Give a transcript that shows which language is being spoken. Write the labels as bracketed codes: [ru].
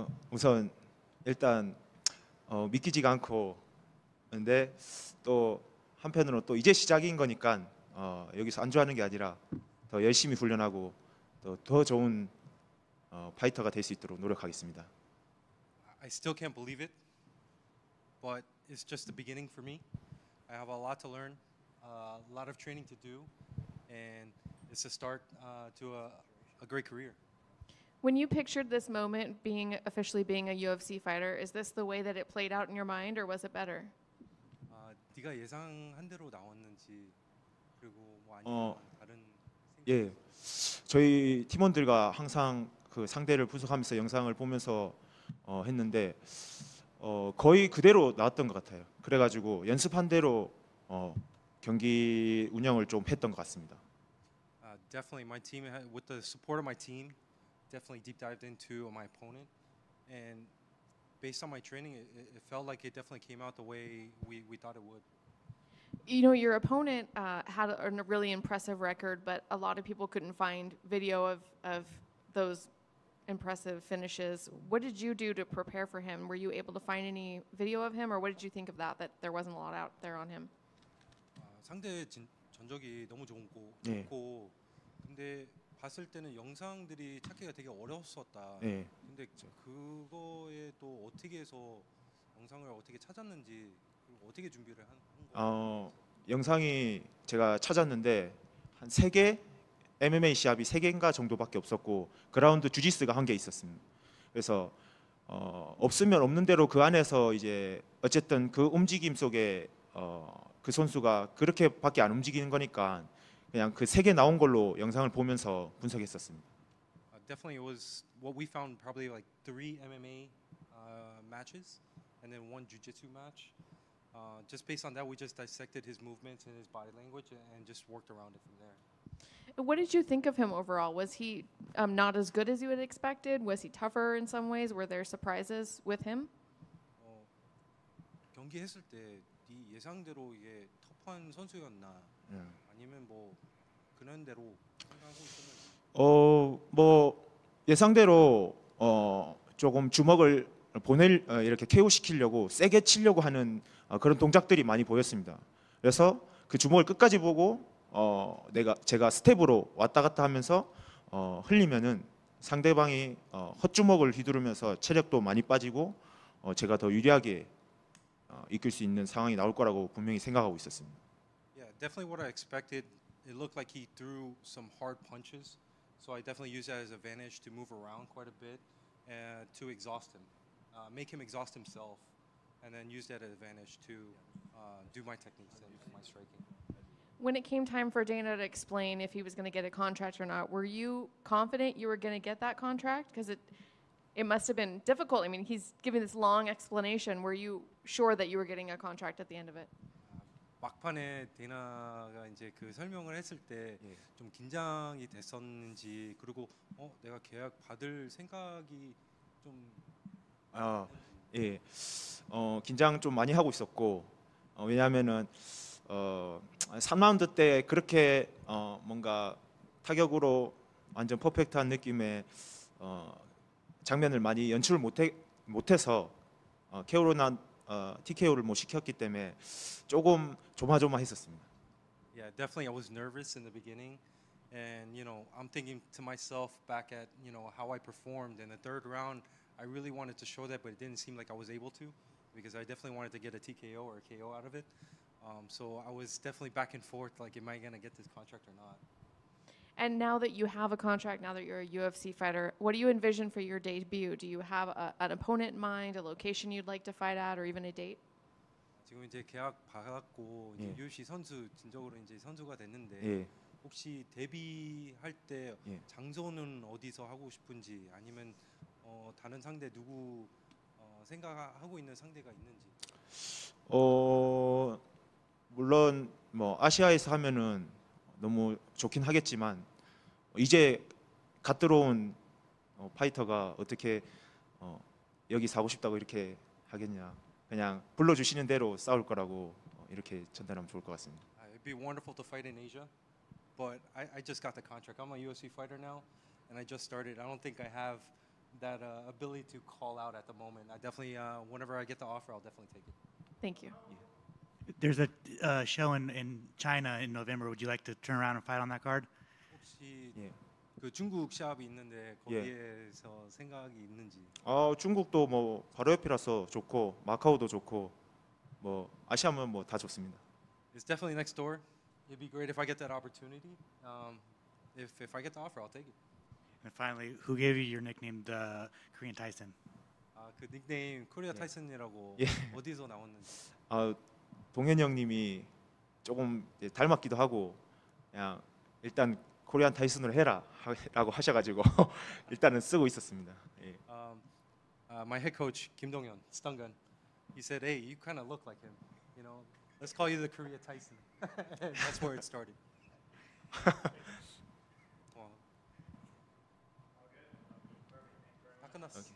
[ko] 우선 일단 믿기지가 않고, 근데 또 한편으로 또 이제 시작인 거니까 여기서 안주하는 게 아니라 더 열심히 훈련하고 또 더 좋은 파이터가 될 수 있도록 노력하겠습니다. [en] I still can't believe it, but it's just the beginning for me. I have a lot to learn, a lot of training to do, and it's a start to a great career. When you pictured this moment officially being a UFC fighter, is this the way that it played out in your mind, or was it better? [ko] 네가 예상한 대로 나왔는지 그리고 뭐 아니면 다른 예, 저희 팀원들과 항상 그 상대를 분석하면서 영상을 보면서 했는데 거의 그대로 나왔던 것 같아요. 그래가지고 연습한 대로 경기 운영을 좀 했던 것 같습니다. [en] Definitely, my team, with the support of my team, definitely deep dived into my opponent, and based on my training, it felt like it definitely came out the way we thought it would. You know, your opponent had a really impressive record, but a lot of people couldn't find video of those impressive finishes. What did you do to prepare for him? Were you able to find any video of him, or what did you think of that there wasn't a lot out there on him? [ko] 상대 전적이 너무 좋고, 근데 봤을 때는 영상들이 찾기가 되게 어려웠었다. 예. 근데 그거에 또 어떻게 해서 영상을 어떻게 찾았는지 그리고 어떻게 준비를 한 거예요? 영상이 제가 찾았는데 한 3개 MMA 시합이 3개인가 정도밖에 없었고 그라운드 주짓수가 1개 있었습니다. 그래서 없으면 없는 대로 그 안에서 이제 어쨌든 그 움직임 속에 그 선수가 그렇게밖에 안 움직이는 거니까 그냥 그 3개 나온 걸로 영상을 보면서 분석했었습니다. [en] Definitely, it was what we found probably like 3 MMA matches and then 1 jiu-jitsu match. Just based on that, we just dissected his movements and his body language and just worked around it from there. What did you think of him overall? Was he not as good as you had expected? Was he tougher in some ways? Were there surprises with him? [ko] 경기했을 때 네 예상대로 이게 터프한 선수였나? 아니면 뭐 그런 대로 생각하고 있었는지? 뭐 예상대로 조금 주먹을 이렇게 KO 시키려고 세게 치려고 하는 그런 동작들이 많이 보였습니다. 그래서 그 주먹을 끝까지 보고 제가 스텝으로 왔다 갔다 하면서 흘리면은 상대방이 헛주먹을 휘두르면서 체력도 많이 빠지고 제가 더 유리하게 이끌 수 있는 상황이 나올 거라고 분명히 생각하고 있었습니다. [en] Yeah, definitely what I expected. It looked like he threw some hard punches, so I definitely used that as an advantage to move around quite a bit and to exhaust him, make him exhaust himself, and then use that advantage to do my techniques and my striking. When it came time for Dana to explain if he was going to get a contract or not, were you confident you were going to get that contract? Because it must have been difficult. I mean, he's giving this long explanation. Were you sure that you were getting a contract at the end of it? [ko] 막판에 데나가 이제 그 설명을 했을 때 좀 긴장이 됐었는지 그리고 내가 계약 받을 생각이 좀 예, 긴장 좀 많이 하고 있었고 왜냐하면은 3라운드 때 그렇게 뭔가 타격으로 완전 퍼펙트한 느낌의 장면을 많이 연출을 못해서 KO나 TKO를 못 시켰기 때문에 조금 조마조마했었습니다. [en] Yeah, definitely I was nervous in the beginning, and I'm thinking to myself back at how I performed in the 3rd round. I really wanted to show that, but it didn't seem like I was able to because I definitely wanted to get a TKO or a KO out of it. So I was definitely back and forth, like, am I gonna get this contract or not? And now that you have a contract, now that you're a UFC fighter, what do you envision for your debut? Do you have an opponent in mind, a location you'd like to fight at, or even a date? [ko] 지금 이제 계약 받았고 이제 UFC 선수 진적으로 이제 선수가 됐는데 예. 혹시 데뷔할 때 예. 장소는 어디서 하고 싶은지 아니면 다른 상대 누구 생각하고 있는 상대가 있는지? 물론 뭐 아시아에서 하면은 너무 좋긴 하겠지만 이제 갓 들어온 파이터가 어떻게 여기 사고 싶다고 이렇게 하겠냐. 그냥 불러주시는 대로 싸울 거라고 이렇게 전달하면 좋을 것 같습니다. [en] It'd be wonderful to fight in Asia, but I just got the contract. I'm a UFC fighter now, and I just started. I don't think I have that ability to call out at the moment. I definitely, whenever I get the offer, I'll definitely take it. Thank you. There's a show in China in November. Would you like to turn around and fight on that card? [ko] 혹시 예. 그 중국 시합이 있는데 거기에서 생각이 있는지. 중국도 뭐 바로 옆이라서 좋고 마카오도 좋고 뭐 아시아면 뭐 다 좋습니다. [en] It's definitely next door. It'd be great if I get that opportunity. If I get the offer, I'll take it. And finally, who gave you your nickname, the Korean Tyson? [ko] 그 닉네임 코리아 타이슨이라고 예. 어디서 나왔는지. 동현이 형님이 조금 닮았기도 하고 그냥 일단 코리안 타이슨으로 해라라고 하셔가지고 일단은 쓰고 있었습니다. 예. [en] My head coach Kim Dong-hyun, Stungun, he said, "Hey, you kind of look like him. You know, let's call you the Korea Tyson." That's where it started. [ko] 다 끝났어.